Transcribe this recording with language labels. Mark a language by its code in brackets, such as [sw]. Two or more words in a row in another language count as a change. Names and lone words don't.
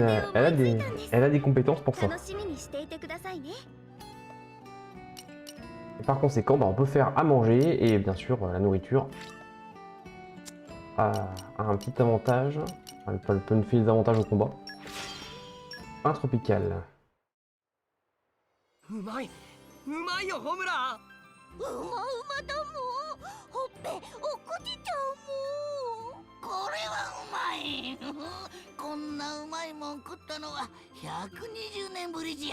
[fr] Elle a des compétences pour ça. [ja] 楽しみにしていてくださいね。 [fr] Et par conséquent, bah, on peut faire à manger et bien sûr la nourriture a un petit avantage. Elle peut nous filer des avantages au combat. Un tropical. [ja] うまい、うまいよホムラ。うまうまだもん。ほっぺ落っこちちゃうもん。これはうまい。こんなうまいもん食ったのは120年ぶりじゃ。